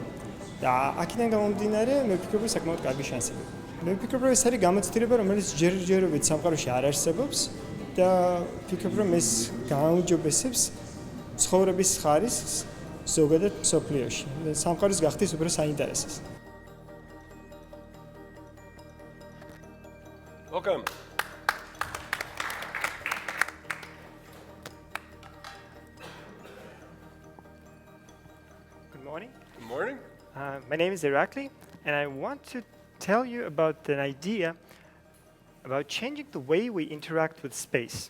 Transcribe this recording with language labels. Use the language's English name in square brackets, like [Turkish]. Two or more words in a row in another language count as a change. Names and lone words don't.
[Georgian] და აქედან გამომდინარე, მე ვფიქრობ, რომ საკმაოდ კარგი შანსები. მე ვფიქრობ, რომ ეს არის გამოცდილება, რომელიც ჯერჯერობით სამყაროში არ არსებობს და ვფიქრობ, რომ ეს გააუმჯობესებს ცხოვრების ხარისხს ზოგადად მსოფლიოში. სამყარის გახდის უფრო საინტერესოს. [English] Welcome. Good morning. Good morning. My name is Irakli, and I want to tell you about an idea about changing the way we interact with space.